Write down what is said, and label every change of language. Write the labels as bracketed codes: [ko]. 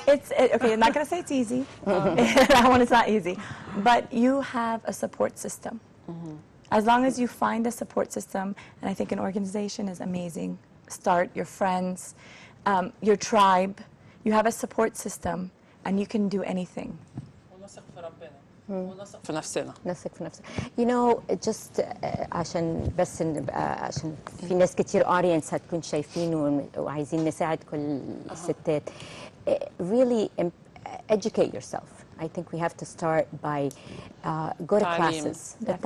[en] Okay, I'm not going to say it's easy. That one is not easy. But you have a support system. As long as you find a support system, and I think an organization is amazing. Start your friends, your tribe. You have a support system, and you can do anything. [ar] ونثق في ربنا ونثق في نفسنا. نثق في نفسنا. [en] You know, just [ar] عشان بس نبقى عشان في ناس كتير audience هتكون شايفين وعايزين نساعد كل الستات. [en] Really educate yourself. I think we have to start by go to classes.